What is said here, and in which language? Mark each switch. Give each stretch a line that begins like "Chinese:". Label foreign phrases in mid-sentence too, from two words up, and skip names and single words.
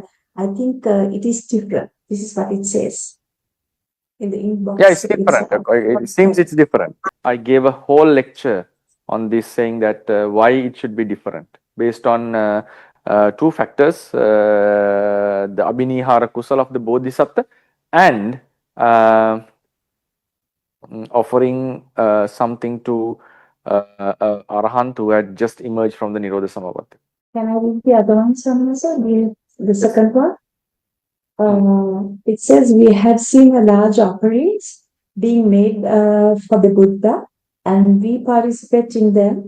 English: I think it is different. This is what it says in the inbox. Yeah, it's different. It seems it's different. I gave a whole lecture on this, saying that why it should be different based on 2 factors: the
Pali: abhinihara kusala
English: of the bodhisattva and offering something to arahant who had just emerged from the
Pali: Nirodha Samavati.
English: Can I read the other one, Samasa? The second one? It says we have seen a large offerings being made for the Buddha, and we participate in them.